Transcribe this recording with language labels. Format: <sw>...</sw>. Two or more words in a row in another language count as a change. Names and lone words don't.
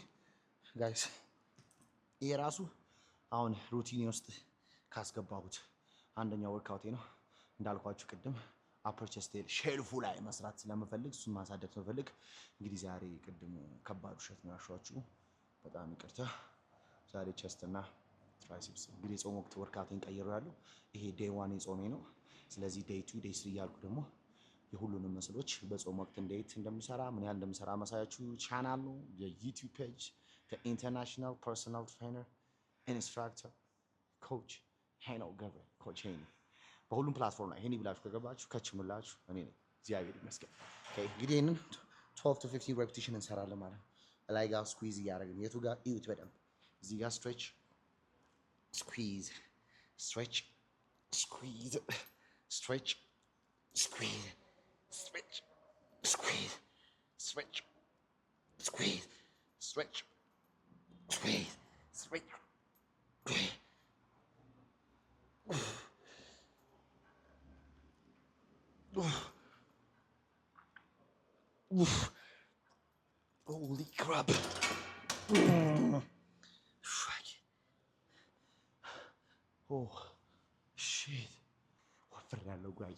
<am>ጋይስ። ይሄ ራሱ አሁን ሩቲን ውስጥ ካስገባሁት አንደኛው ወርክአውቴ ነው። እንዳልኳችሁ ቅድም</am> <en>upper chest</en> <am>ሼልፉ ላይ መስራት ስለምፈልግ እሱን ማሳደግ ስለምፈልግ እንግዲህ ዛሬ ቅድም ከባድ ውሸት ነው ያሸዋችሁ፣ በጣም ይቅርታ። ዛሬ ቸስት እና ትራይሴፕስ እንግዲህ የጾም ወቅት ወርክአውቴን ቀይሬያለሁ። ይሄ ዴይ 1 የጾሜ ነው። ስለዚህ ዴይ 2 ዴይ 3 እያልኩ ደግሞ የሁሉንም መስሎች በጾም ወቅት እንዴት እንደምሰራ ምን ያህል እንደምሰራ ማሳያችሁ ቻናል ነው የዩቲዩብ ፔጅ</am> <en>the international personal trainer instructor coach</en> <am>ሄኖክ ገብረ ኮች ሄኒ በሁሉም ፕላትፎርም ላይ ሄኒ ብላችሁ ከገባችሁ ከችምላችሁ እኔ ነኝ። እግዚአብሔር ይመስገን። እንግዲህ ይህንን 12 to 15 ሬፒቲሽን እንሰራለን ማለት ነው። ላይ ጋር ስኩዊዝ እያደረግን የቱ ጋር እዩት በደንብ እዚህ ጋር</am> <en>stretch squeeze stretch, squeeze, stretch, squeeze, stretch, squeeze, stretch, squeeze, stretch, squeeze, stretch, squeeze. Holy crap. Oh shit.</en> <am>ወፍሬያለሁ guys.</am>